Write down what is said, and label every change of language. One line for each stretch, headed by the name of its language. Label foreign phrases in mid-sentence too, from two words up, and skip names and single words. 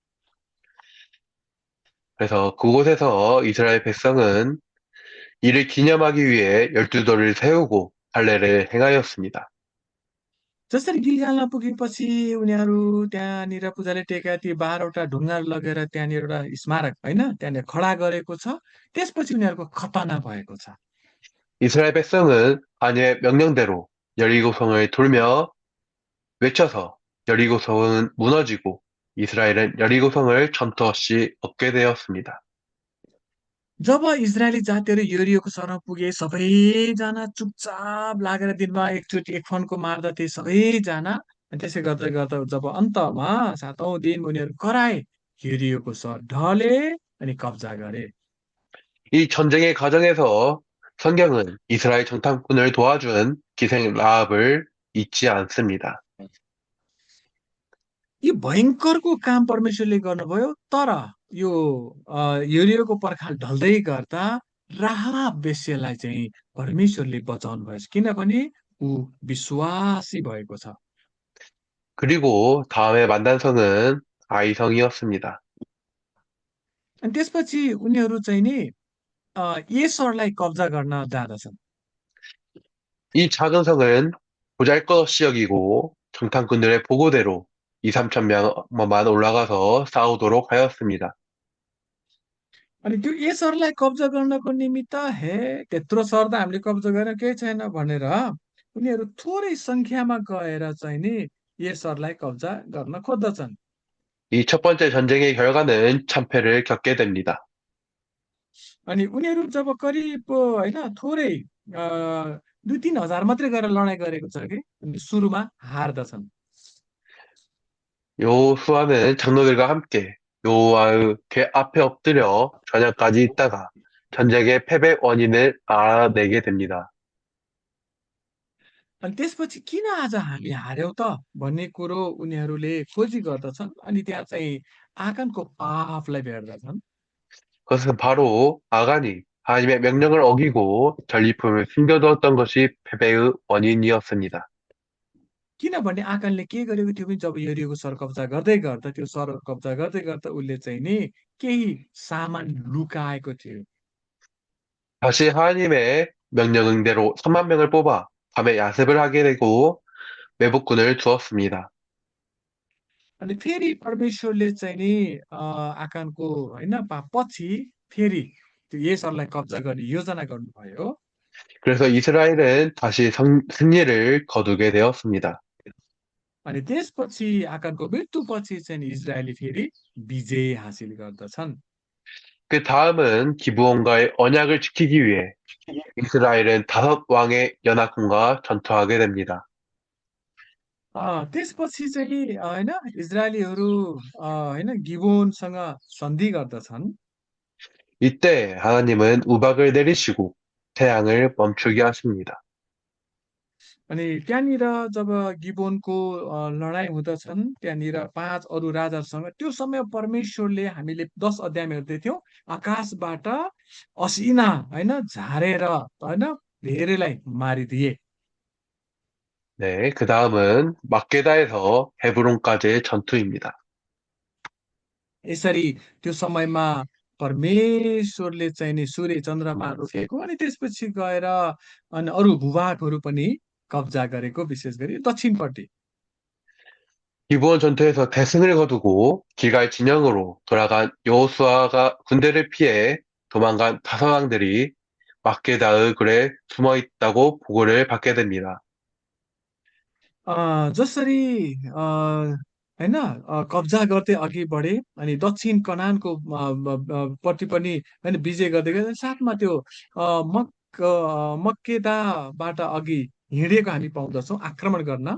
Korean: 그래서 그곳에서 이스라엘 백성은 이를 기념하기 위해 12돌을 세우고 할례를 행하였습니다.
Nepali: जसरी गिलगालमा पुगेपछि उनीहरू त्यहाँनिर पूजाले टेकेका ती 12वटा ढुङ्गाहरू लगेर त्यहाँनिर एउटा स्मारक होइन त्यहाँनिर खडा गरेको छ। त्यसपछि उनीहरूको खतना भएको छ।
Korean: 이스라엘 백성은 아니의 명령대로 여리고성을 돌며 외쳐서 여리고성은 무너지고 이스라엘은 여리고성을 전투 없이 얻게 되었습니다.
Nepali: जब इजरायली जातिहरू यरियोको सहरमा पुगे, सबैजना चुपचाप लागेर दिनमा एकचोटि एक फन्को मार्दथे सबैजना। अनि त्यसै गर्दै गर्दा जब अन्तमा 7औं दिन उनीहरू कराए, यरियोको सहर ढले अनि कब्जा गरे।
Korean: 이 전쟁의 과정에서 성경은 이스라엘 정탐꾼을 도와준 기생 라합을 잊지 않습니다.
Nepali: यो भयङ्करको काम परमेश्वरले गर्नुभयो, तर यो यरियोको पर्खाल ढल्दै गर्दा राहाब वेश्यालाई चाहिँ परमेश्वरले बचाउनु भएछ, किनभने ऊ विश्वासी भएको छ।
Korean: 그리고 다음에 만난 성은 아이성이었습니다.
Nepali: अनि त्यसपछि उनीहरू चाहिँ नि येसरलाई कब्जा गर्न जाँदछन्।
Korean: 이 작은 성은 보잘것없이 여기고 정탐꾼들의 보고대로 2, 3천 명만 올라가서 싸우도록 하였습니다.
Nepali: अनि त्यो येसरलाई कब्जा गर्नको निमित्त हे त्यत्रो सहर त हामीले कब्जा गरेर केही छैन भनेर उनीहरू थोरै सङ्ख्यामा गएर चाहिँ नि येसरलाई कब्जा गर्न खोज्दछन्।
Korean: 이 첫 번째 전쟁의 결과는 참패를 겪게 됩니다.
Nepali: अनि उनीहरू जब करिब होइन थोरै 2-3 हजार मात्रै गरेर लडाइँ गरेको छ कि अनि सुरुमा हार्दछन्।
Korean: 여호수아는 장로들과 함께 여호와의 궤 앞에 엎드려 저녁까지 있다가 전쟁의 패배 원인을 알아내게 됩니다.
Nepali: अनि त्यसपछि किन आज हामी हार्यौँ त भन्ने कुरो उनीहरूले खोजी गर्दछन्। अनि त्यहाँ चाहिँ आँगनको पापलाई भेट्दछन्।
Korean: 그것은 바로 아간이 하나님의 명령을 어기고 전리품을 숨겨두었던 것이 패배의 원인이었습니다.
Nepali: किनभने आकानले के गरेको थियो भने जब यरियोको सहर कब्जा गर्दै गर्दा त्यो सहर कब्जा गर्दै गर्दा उसले चाहिँ नि केही सामान लुकाएको थियो।
Korean: 다시 하나님의 명령대로 3만 명을 뽑아 밤에 야습을 하게 되고 매복군을 두었습니다.
Nepali: अनि फेरि परमेश्वरले चाहिँ नि आकानको होइन पछि फेरि त्यो येसरलाई कब्जा गर्ने योजना गर्नुभयो।
Korean: 그래서 이스라엘은 다시 승리를 거두게 되었습니다.
Nepali: अनि त्यसपछि आकानको मृत्युपछि चाहिँ नि इजरायली फेरि विजय हासिल गर्दछन्।
Korean: 그 다음은 기브온과의 언약을 지키기 위해 이스라엘은 5왕의 연합군과 전투하게 됩니다.
Nepali: त्यसपछि चाहिँ होइन इजरायलीहरू होइन गिबोनसँग सन्धि गर्दछन्।
Korean: 이때 하나님은 우박을 내리시고 태양을 멈추게 하십니다.
Nepali: अनि त्यहाँनिर जब गिबोनको लडाइँ हुँदछन् त्यहाँनिर पाँच अरू राजासँग त्यो समय परमेश्वरले हामीले 10 अध्यायमा हेर्दै थियौँ आकाशबाट असिना होइन झारेर होइन धेरैलाई मारिदिए.
Korean: 네, 그 다음은 막게다에서 헤브론까지의 전투입니다.
Nepali: यसरी त्यो समयमा परमेश्वरले चाहिँ नि सूर्य चन्द्रमा रोकेको अनि त्यसपछि गएर अनि अरू भूभागहरू पनि कब्जा गरेको विशेष गरी दक्षिणपट्टि.
Korean: 기브온 전투에서 대승을 거두고 길갈 진영으로 돌아간 여호수아가 군대를 피해 도망간 다섯 왕들이 막게다의 굴에 숨어 있다고 보고를 받게 됩니다.
Nepali: जसरी होइन कब्जा गर्दै अघि बढे अनि दक्षिण कनानको पट्टि पनि होइन विजय गर्दै गए साथमा त्यो मक्केदाबाट अघि हिँडेको हामी पाउँदछौँ आक्रमण गर्न.